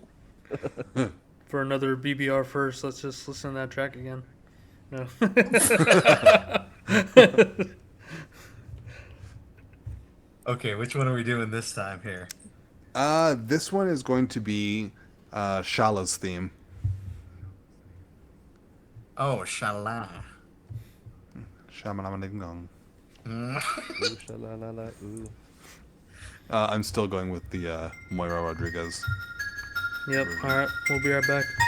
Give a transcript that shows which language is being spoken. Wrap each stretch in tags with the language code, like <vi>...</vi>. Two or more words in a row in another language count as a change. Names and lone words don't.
<en>for another BBR first. Let's just listen to that track again. No. Okay, which one are we doing this time here? This one is going to be Shala's theme. Oh, Shala. Shamalama-ding-dong. Ooh, sha-la-la-la, ooh. I'm still going with the Moira Rodriguez. Yep. All right. We'll be right back.</en>